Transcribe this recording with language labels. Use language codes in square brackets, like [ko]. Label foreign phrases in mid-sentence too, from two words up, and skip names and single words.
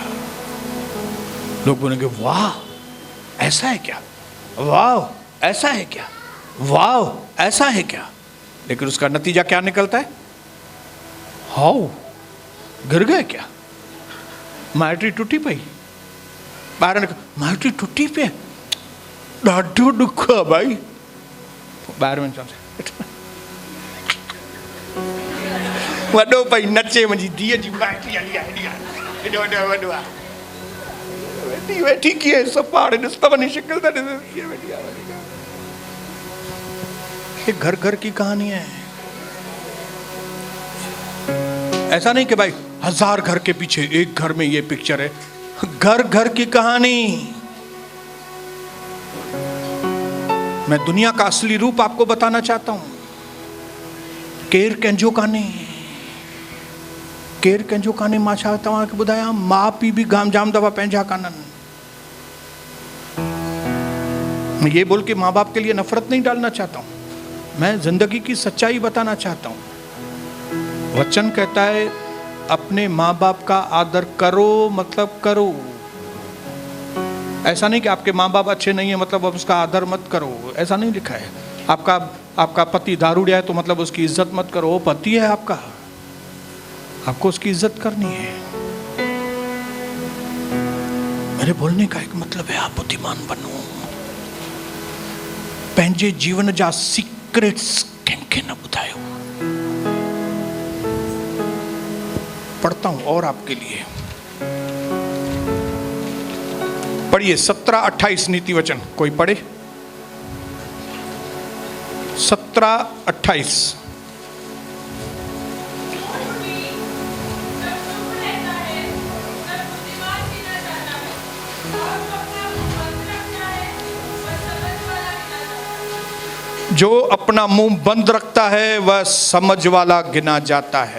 [hi] लोग बोलेंगे वाह ऐसा है क्या, वाह ऐसा है क्या, वाह ऐसा है क्या। लेकिन उसका नतीजा क्या निकलता है? [sd] हाउ गिर गए क्या, माटी टूटी पई, बाहर माटी टूटी पे ॾाढो दुख है भाई। बाहर में वॾो पई नचे, मुंहिंजी धीअ जी माटी हली आहे, वॾो आहे, वेठी वेठी कीअं सपाड़ ॾिस त वञी शिकिल त ॾिस कीअं वेठी आहे। [hi] ये घर घर की कहानी है। ऐसा नहीं कि भाई 1000 घर के पीछे एक घर में ये पिक्चर है, घर घर की कहानी। मैं दुनिया का असली रूप आपको बताना चाहता हूं। [sd] केर कंहिंजो काने, केर कंहिंजो काने। मां छा तव्हांखे ॿुधायां, माउ पीउ बि जाम दफ़ा पंहिंजा काननि। [hi] मैं ये बोल के माँ बाप के लिए नफरत नहीं डालना चाहता हूं, मैं जिंदगी की सच्चाई बताना चाहता हूं। वचन कहता है अपने माँ बाप का आदर करो, मतलब करो। ऐसा नहीं कि आपके माँ बाप अच्छे नहीं है मतलब अब उसका आदर मत करो, ऐसा नहीं लिखा है। आपका पति दारूडिया है तो मतलब उसकी इज्जत मत करो, वो पति है आपका, आपको उसकी इज्जत करनी है। मेरे बोलने का एक मतलब है आप बुद्धिमान बनो, [sd] पंहिंजे जीवन जा सीक्रेट्स कंहिंखे न ॿुधायो। [hi] पढ़ता हूं और आपके लिए, पढ़िए 17-28 नीति वचन, कोई पढ़े 17-28। जो अपना मुंह बंद रखता है वह समझ वाला गिना जाता है।